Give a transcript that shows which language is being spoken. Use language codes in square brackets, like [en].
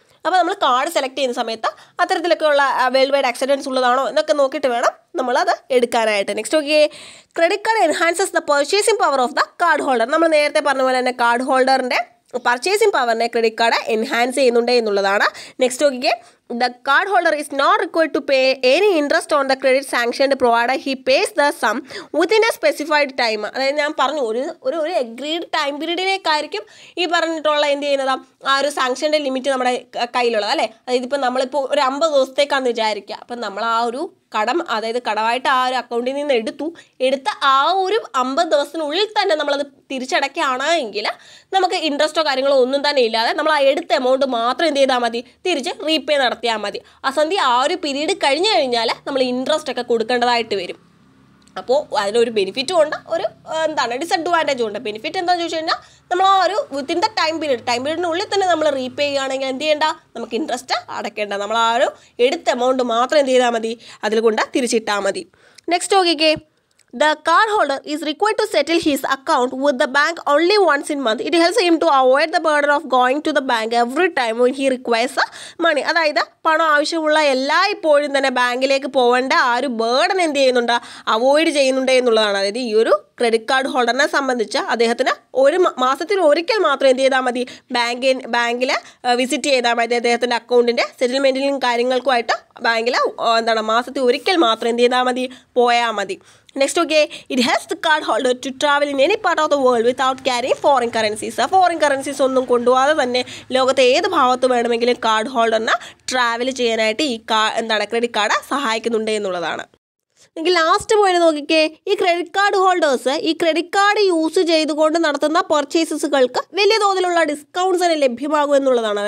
[ml] അപ്പോൾ നമ്മൾ card select ചെയ്യുന്ന സമയത്ത് അത്തരത്തിലൊക്കെ ഉള്ള വേൾഡ് വൈഡ് അക്സെപ്റ്റൻസ് ഉള്ളതാണോ എന്നൊക്കെ നോക്കിയിട്ട് വേണം നമ്മളത് എടുക്കാനായിട്ട്. [en] Next okay, credit card enhances the purchasing power of the card holder. [ml] നമ്മൾ നേരത്തെ പറഞ്ഞ പോലെ തന്നെ കാർഡ് ഹോൾഡറിൻ്റെ പർച്ചേസിംഗ് പവറിനെ ക്രെഡിറ്റ് കാർഡ് എൻഹാൻസ് ചെയ്യുന്നുണ്ട് എന്നുള്ളതാണ്. നെക്സ്റ്റ് നോക്കിക്കേ, [en] The cardholder is not required to pay any interest on the credit sanctioned provided he pays the sum within a specified time. [ml] അതായത് ഞാൻ പറഞ്ഞു ഒരു എഗ്രീഡ് ടൈം പീരീഡിലേക്കായിരിക്കും ഈ പറഞ്ഞിട്ടുള്ള എന്ത് ചെയ്യുന്നത് ആ ഒരു സാങ്ഷൻ്റെ ലിമിറ്റ് നമ്മുടെ കയ്യിലുള്ളത് അല്ലേ. അതായത് ഇപ്പം നമ്മളിപ്പോൾ ഒരു 50 ദിവസത്തേക്കാണെന്ന് വിചാരിക്കുക. അപ്പം നമ്മൾ ആ ഒരു കടം അതായത് കടമായിട്ട് ആ ഒരു അക്കൗണ്ടിൽ നിന്ന് എടുത്ത ആ ഒരു 50 ദിവസത്തിനുള്ളിൽ തന്നെ നമ്മളത് തിരിച്ചടയ്ക്കുകയാണെങ്കിൽ നമുക്ക് ഇൻട്രസ്റ്റോ കാര്യങ്ങളോ ഒന്നും തന്നെ ഇല്ലാതെ നമ്മൾ ആ എടുത്ത എമൗണ്ട് മാത്രം എന്ത് ചെയ്താൽ മതി, തിരിച്ച് റീപേ നടത്തിയാൽ മതി. അസന്ധി ആ ഒരു പീരീഡ് കഴിഞ്ഞു കഴിഞ്ഞാൽ നമ്മൾ ഇൻട്രസ്റ്റ് ഒക്കെ കൊടുക്കേണ്ടതായിട്ട് വരും. അപ്പോൾ അതിനൊരു ബെനിഫിറ്റും ഉണ്ട്, ഒരു ഡിസഡ്വാൻറ്റേജും ഉണ്ട്. ബെനിഫിറ്റ് എന്താണെന്ന് ചോദിച്ചു കഴിഞ്ഞാൽ നമ്മൾ ആ ഒരു വിത്തിൻ ദ ടൈം പീരീഡിനുള്ളിൽ തന്നെ നമ്മൾ റീപേ ചെയ്യുകയാണെങ്കിൽ എന്ത് ചെയ്യേണ്ട, നമുക്ക് ഇൻട്രസ്റ്റ് അടയ്ക്കേണ്ട. നമ്മൾ ആ ഒരു എടുത്ത എമൗണ്ട് മാത്രം എന്ത് ചെയ്താൽ മതി, അതിൽ കൊണ്ട് തിരിച്ചിട്ടാൽ മതി. [en] next [ml] നോക്കിക്കേ, [en] the cardholder is required to settle his account with the bank only once in month. It helps him to avoid the burden of going to the bank every time when he requires money. [ml] അതായത് പണം ആവശ്യമുള്ള ഇപ്പോഴും തന്നെ ബാങ്കിലേക്ക് പോകേണ്ട ആ ഒരു burden എന്ത് ചെയ്യുന്നുണ്ട്, അവോയ്ഡ് ചെയ്യുന്നുണ്ട് എന്നുള്ളതാണ്. അതായത് ഈ ഒരു ക്രെഡിറ്റ് കാർഡ് ഹോൾഡറിനെ സംബന്ധിച്ച് അദ്ദേഹത്തിന് ഒരു മാസത്തിൽ ഒരിക്കൽ മാത്രം എന്ത് ചെയ്താൽ മതി, ബാങ്കിൽ വിസിറ്റ് ചെയ്താൽ മതി. അദ്ദേഹത്തിൻ്റെ അക്കൗണ്ടിൻ്റെ സെറ്റിൽമെൻറ്റിലും കാര്യങ്ങൾക്കുമായിട്ട് ബാങ്കിൽ മാസത്തിൽ ഒരിക്കൽ മാത്രം എന്ത് ചെയ്താൽ മതി, പോയാൽ മതി. [en] Next, okay, it helps the card holder to travel in any part of the world without carrying foreign currencies. [ml] Foreign currencies ഒന്നും കൊണ്ടുപോകാതെ തന്നെ ലോകത്തെ ഏത് ഭാഗത്ത് വേണമെങ്കിലും കാർഡ് ഹോൾഡറിന് ട്രാവൽ ചെയ്യാനായിട്ട് ഈ ക്രെഡിറ്റ് കാർഡ് സഹായിക്കുന്നുണ്ട് എന്നുള്ളതാണ്. എങ്കിൽ ലാസ്റ്റ് പോയിന്റ് നോക്കിക്കേ, ഈ ക്രെഡിറ്റ് കാർഡ് ഹോൾഡേഴ്സ് ഈ ക്രെഡിറ്റ് കാർഡ് യൂസ് ചെയ്തുകൊണ്ട് നടത്തുന്ന പർച്ചേസസുകൾക്ക് വലിയ തോതിലുള്ള ഡിസ്കൗണ്ട്സ് തന്നെ ലഭ്യമാകും എന്നുള്ളതാണ്.